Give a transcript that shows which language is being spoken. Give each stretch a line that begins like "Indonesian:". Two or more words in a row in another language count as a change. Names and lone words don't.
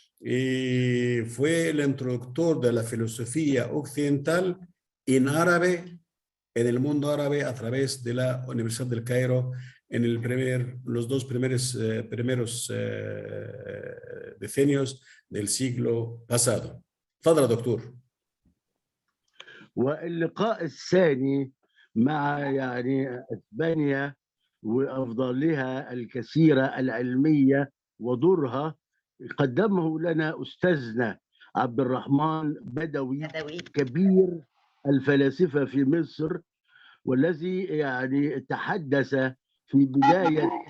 Spanish: y fue el introductor de la filosofía occidental en árabe, en el mundo árabe, a través de la Universidad del Cairo en los dos primeros decenios del siglo pasado.
Arabic: تفضل دكتور. واللقاء الثاني مع اسبانيا وافضالها الكثيره العلميه ودورها قدمه لنا استاذنا عبد الرحمن بدوي كبير الفلاسفه في مصر، والذي تحدث في بدايه